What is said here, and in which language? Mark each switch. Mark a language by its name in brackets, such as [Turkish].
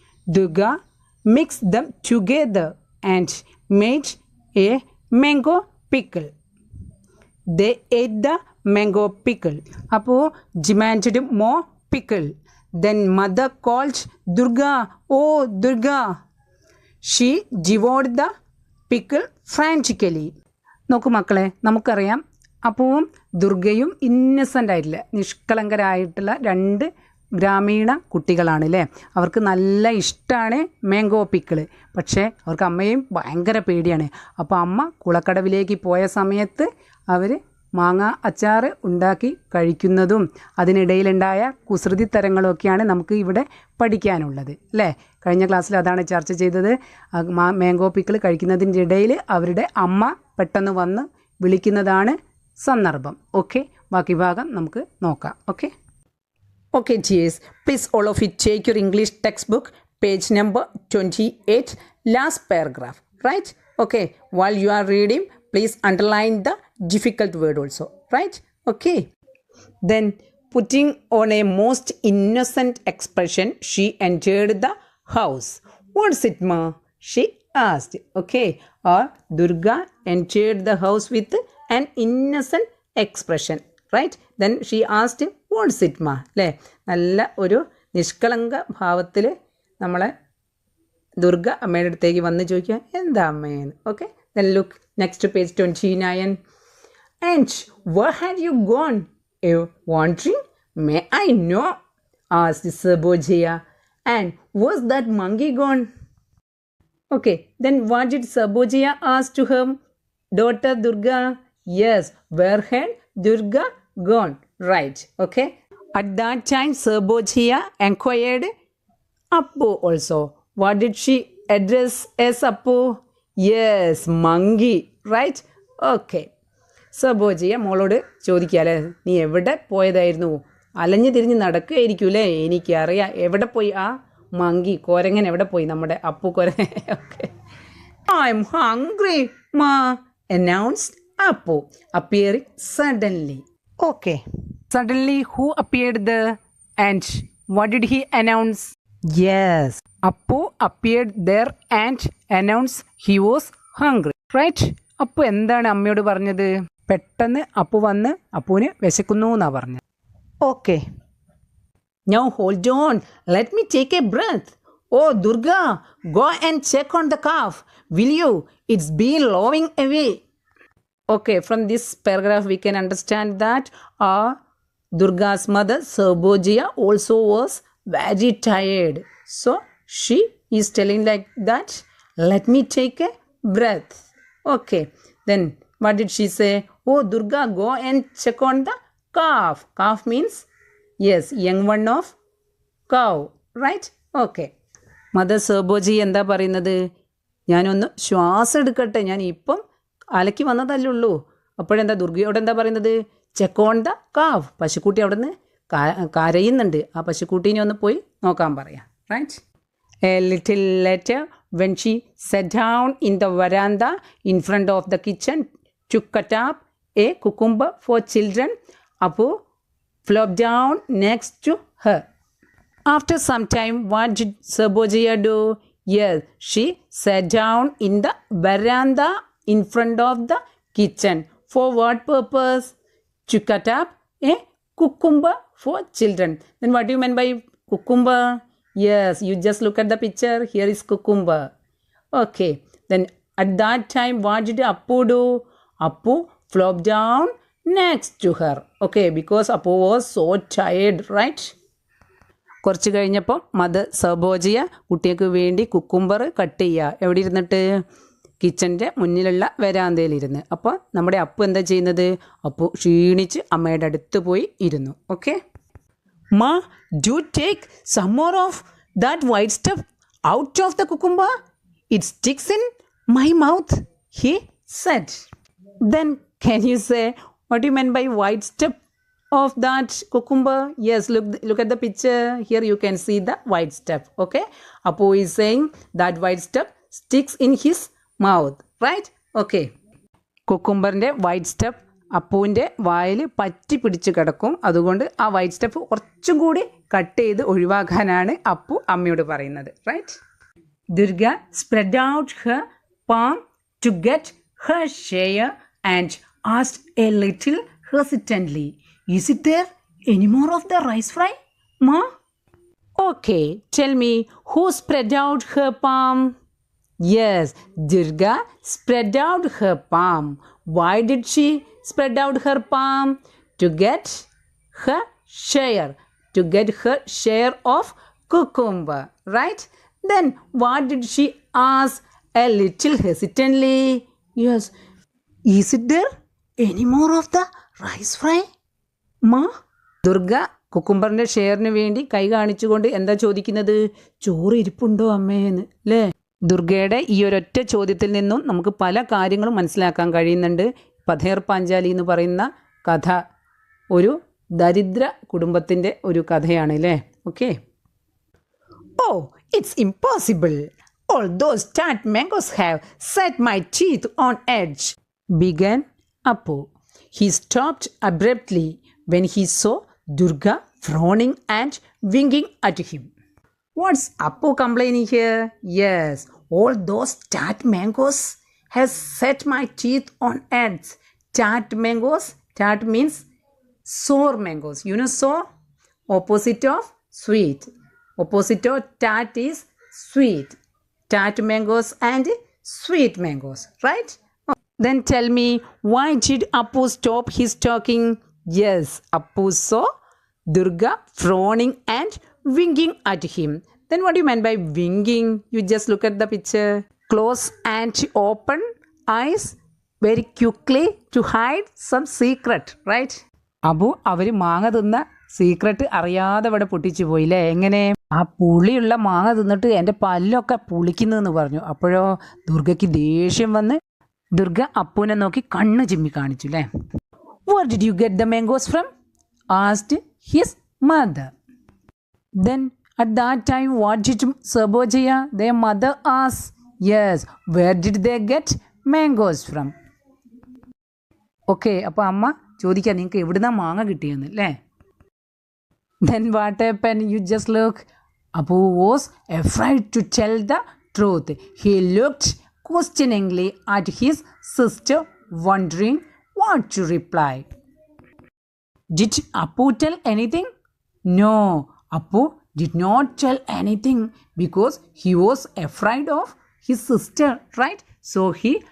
[English] Durga mixed them together and made a mango pickle. They ate the mango pickle. Apu demanded more pickle. Then mother called Durga, "Oh Durga!" She devoured the pickle frantically. [Malayalam] നോക്കൂ മക്കളെ, നമുക്കറിയാം അപ്പവും ദുർഗയും innocent ആയിട്ടില്ല, നിഷ്കളങ്കരായിട്ടുള്ള 2 ഗ്രാമീണ കുട്ടികളാണ് അല്ലേ. അവർക്ക് നല്ല ഇഷ്ടമാണ് മാംഗോ പിക്കിള്. പക്ഷേ അവർക്ക് അമ്മയും ഭയങ്കര പേടിയാണ്. അപ്പോൾ അമ്മ കുളക്കടവിലേക്ക് പോയ സമയത്ത് അവർ മാങ്ങ അച്ചാർ ഉണ്ടാക്കി കഴിക്കുന്നതും അതിനിടയിലുണ്ടായ കുസൃതി തരങ്ങളൊക്കെയാണ് നമുക്ക് ഇവിടെ പഠിക്കാനുള്ളത് അല്ലേ. കഴിഞ്ഞ ക്ലാസ്സിൽ അതാണ് ചർച്ച ചെയ്തത്. മാംഗോ പിക്കിൾ കഴിക്കുന്നതിൻ്റെ ഇടയിൽ അവരുടെ അമ്മ പെട്ടെന്ന് വന്ന് വിളിക്കുന്നതാണ് സന്ദർഭം. [English] okay, [Malayalam] ബാക്കി ഭാഗം നമുക്ക് നോക്കാം. [English] Okay okay dears, please all of it take your English text book, page number 28, last paragraph, right? Okay, while you are reading, please underline the difficult word also, right? Okay. Then, putting on a most innocent expression, she entered the house. "What's it, ma?" she asked. Okay, or Durga entered the house with an innocent expression, right? Then she asked, "What's it, ma?" [Malayalam] അല്ലേ, നല്ല ഒരു നിഷ്കളങ്ക ഭാവത്തിൽ നമ്മളെ ദുർഗ അമ്മയുടെ അടുത്തേക്ക് വന്ന് ചോദിക്കുക, എന്താ അമ്മയെന്ന്. [English] ഓക്കെ, then look next to page 29. "And where had you gone? Wandering? May I know?" asked Sabojaya. "And was that monkey gone?" Okay, then what did Sabojaya ask to her daughter Durga? Yes, where had Durga gone? Right, okay. At that time, Sabojaya inquired Appu also. What did she address as Appu? Yes, monkey, right? Okay. [Malayalam] Sabojaya മോളോട് ചോദിക്കാല്ലേ, നീ എവിടെ പോയതായിരുന്നു? അലഞ്ഞു തിരിഞ്ഞ് നടക്കുകയായിരിക്കൂലേ, എനിക്കറിയാം. എവിടെ പോയി ആ മങ്കി, കോരങ്ങൻ എവിടെ പോയി, നമ്മുടെ Appu കോരങ്ങൻ? Okay. [English] "I'm hungry, ma," announced Appu, appearing suddenly. Okay. Suddenly, who appeared there and what did he announce? Yes, Appu appeared there and announced he was hungry, right? [Malayalam] Appu എന്താണ് അമ്മയോട് പറഞ്ഞത്? പെട്ടെന്ന് അപ്പു വന്ന് അപ്പുവിന് വിശക്കുന്നു എന്നാ പറഞ്ഞത്. Okay. [English] "Now hold on, let me take a breath. Oh Durga, go and check on the calf, will you? It's been lowing away. Okay, from this paragraph we can understand that Durga's mother Sarbojiya also was very tired. So she is telling like that, let me take a breath. Okay, then what did she say? Oh Durga, go and check on the calf. Calf means, yes, young one of cow, right? [Malayalam] Okay. Mother സർബോജി എന്താ പറയുന്നത്? ഞാനൊന്ന് ശ്വാസം എടുക്കട്ടെ, ഞാൻ ഇപ്പം അലക്കി വന്നതല്ലേ ഉള്ളൂ. അപ്പോഴെന്താ ദുർഗയോട് എന്താ പറയുന്നത്? [English] Check on the cow. [Malayalam] പശുക്കുട്ടി അവിടെ നിന്ന് കരയുന്നുണ്ട്. ആ പശുക്കുട്ടീനെ ഒന്ന് പോയി നോക്കാൻ പറയാം. [English] Right. A little later when she set down in the veranda in front of the kitchen to cut up a cucumber for children, Appu flop down next to her. After some time, what did Sarbojiya do? Yes, she sat down in the veranda in front of the kitchen. For what purpose? To cut up a cucumber for children. Then what do you mean by cucumber? Yes, you just look at the picture. Here is cucumber. Okay. Then at that time, what did Appu do? Appu flopped down next to her. Okay, because Appu was so tired, right? [Malayalam] കുറച്ച് കഴിഞ്ഞപ്പോൾ mother Sarbajaya കുട്ടിക്ക് വേണ്ടി cucumber cut ചെയ്യുക. എവിടെ ഇരുന്നിട്ട്? കിച്ചൻ്റെ മുന്നിലുള്ള വരാന്തയിലിരുന്ന്. അപ്പോൾ നമ്മുടെ അപ്പു എന്താ ചെയ്യുന്നത്? അപ്പു ക്ഷീണിച്ച് അമ്മയുടെ അടുത്ത് പോയി ഇരുന്നു. [English] Okay. Ma, do take some more of that white stuff out of the cucumber, it sticks in my mouth, he said. Then can you say what you mean by white stuff of that cucumber? Yes, look at the picture. Here you can see the white stuff. Okay, Appu is saying that white stuff sticks in his mouth, right? [Malayalam] Okay, കുക്കുംബറിൻ്റെ white stuff അപ്പുവിൻ്റെ വായിൽ പറ്റി പിടിച്ച് കിടക്കും. അതുകൊണ്ട് ആ white stuff കുറച്ചും കൂടി cut ചെയ്ത് ഒഴിവാക്കാനാണ് അപ്പു അമ്മയോട് പറയുന്നത്. Right. [English] Durga spread out her palm to get her share and asked a little hesitantly, is it there any more of the rice fry, Ma? Okay, tell me, who spread out her palm? Yes, Durga spread out her palm. Why did she spread out her palm? To get her share. To get her share of cucumber, right? Then what did she ask a little hesitantly? Yes, is it there any more of the rice fry, Ma? [Malayalam] Durga കുക്കുംബറിൻ്റെ ഷെയറിന് വേണ്ടി കൈ കാണിച്ചുകൊണ്ട് എന്താ ചോദിക്കുന്നത്? ചോറ് ഇരിപ്പുണ്ടോ അമ്മേന്ന്, അല്ലേ? ദുർഗയുടെ ഈ ഒരൊറ്റ ചോദ്യത്തിൽ നിന്നും നമുക്ക് പല കാര്യങ്ങളും മനസ്സിലാക്കാൻ കഴിയുന്നുണ്ട്. പഥേർ പാഞ്ചാലി എന്ന് പറയുന്ന കഥ ഒരു ദരിദ്ര കുടുംബത്തിൻ്റെ ഒരു കഥയാണ്, അല്ലേ? [English] Okay. Oh, it's impossible. All those tart mangoes have set my teeth on edge, began Appu. He stopped abruptly when he saw Durga frowning and winking at him. What's Appu complaining here? Yes, all those tart mangoes have set my teeth on edge. Tart mangoes, tart means sour mangoes. You know sour? Opposite of sweet. Opposite of tart is sweet. Tart mangoes and sweet mangoes, right? Then tell me, why did Appu stop his talking? Yes, Appu saw Durga frowning and winking at him. Then what do you mean by winking? You just look at the picture. Close and open eyes very quickly to hide some secret, right? [Malayalam] Appu അവർ മാങ്ങ തിന്ന secret അറിയാതെ ഇവിടെ പൊട്ടിച്ചു പോയില്ലേ? എങ്ങനെ? ആ പുളിയുള്ള മാങ്ങ തിന്നിട്ട് എൻ്റെ പല്ലൊക്കെ പുളിക്കുന്നതെന്ന് പറഞ്ഞു. അപ്പോഴോ ദുർഗയ്ക്ക് ദേഷ്യം വന്ന് ദുർഗ അപ്പുവിനെ നോക്കി കണ്ണ് ചിമ്മി കാണിച്ചു, അല്ലേ? [English] Where did you get the mangoes from? Asked his mother. Then at that time, what did Sarbojiya, their mother, ask? Yes, where did they get mangoes from? [Malayalam] Okay, അപ്പോൾ അമ്മ ചോദിക്കുക, നിങ്ങൾക്ക് എവിടുന്നാ മാങ്ങ കിട്ടിയെന്ന്, അല്ലേ? [English] Then what happened? You just look. Appu was afraid to tell the truth. He looked questioningly at his sister, wondering what to reply. Did Appu tell anything? No, Appu did not tell anything because he was afraid of his sister, right? So he